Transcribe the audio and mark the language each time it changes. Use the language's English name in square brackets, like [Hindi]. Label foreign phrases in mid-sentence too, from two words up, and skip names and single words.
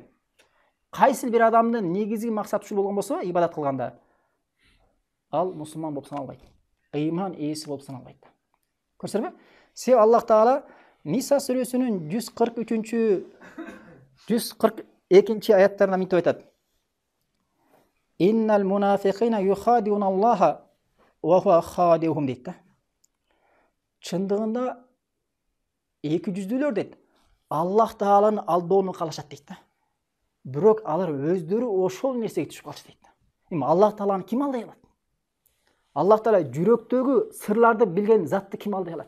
[Kyrgyz] Кайсы бир адамдын негизги максаты ушул болгон болсо, ибадат кылганда, ал мусулман болуп саналбайт. Ыйман ээси болуп саналбайт. Көрсөңөрбү? Себеби Аллах Таала Ниса сүрөсүнүн 142 аяттарында мынтип айтат. [Arabic] إن المنافقين يخادعون الله وهو خادعهم [Kyrgyz] дейт да. Чындыгында эки жүздүүлөр дейт. Аллах Тааланын алдоону каалашат дейт да. Бирок алар өздөрү ошол нерсеге түшүп калышат дейт. Эми Аллах Тааланы ким алдай алат? Аллах Таала жүрөктөгү сырларды билген затты ким алдай алат?